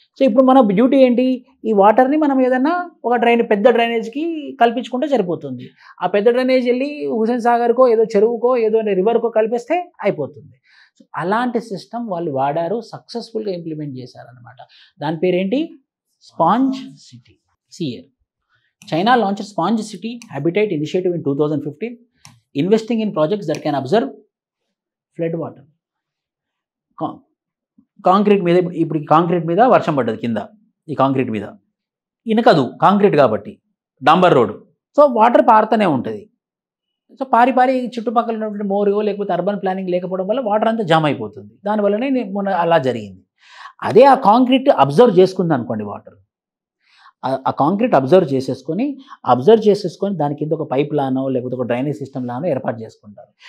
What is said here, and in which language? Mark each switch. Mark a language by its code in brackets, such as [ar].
[te] So ఇప్పుడు మన duty ఏంటి? ఈ వాటర్ని మనం ఏదన్నా ఒక పెద్ద డ్రైనేజ్కి కల్పించుకుంటే సరిపోతుంది. ఆ పెద్ద డ్రైనేజ్ వెళ్ళి హుసేన్ సాగర్కో ఏదో చెరువుకో ఏదో రివర్కో కలిపేస్తే అయిపోతుంది. సో అలాంటి సిస్టమ్ వాళ్ళు వాడారు, సక్సెస్ఫుల్గా ఇంప్లిమెంట్ చేశారనమాట. దాని పేరేంటి? Sponge city. [en] సియర్ China launched Sponge City Habitat Initiative in 2015, investing in projects that can absorb flood water. [te] Concrete మీద, ఇప్పుడు కాంక్రీట్ మీద వర్షం పడ్డది కింద, ఈ కాంక్రీట్ మీద ఇనకదు, కాంక్రీట్ కాబట్టి డాంబర్ రోడ్. సో వాటర్ పారుతూనే ఉంటుంది. సో పారి చుట్టుపక్కల ఉన్నటువంటి మోరియో లేకపోతే అర్బన్ ప్లానింగ్ లేకపోవడం వల్ల వాటర్ అంతా జామ్ అయిపోతుంది. దానివల్లనే మొన్న అలా జరిగింది. అదే ఆ కాంక్రీట్ అబ్జర్వ్ చేసుకుంది అనుకోండి, వాటర్ ఆ కాంక్రీట్ అబ్జర్వ్ చేసుకొని దాని కింద ఒక పైప్ లానో లేకపోతే ఒక డ్రైనేజ్ సిస్టమ్ లానో ఏర్పాటు చేసుకుంటారు.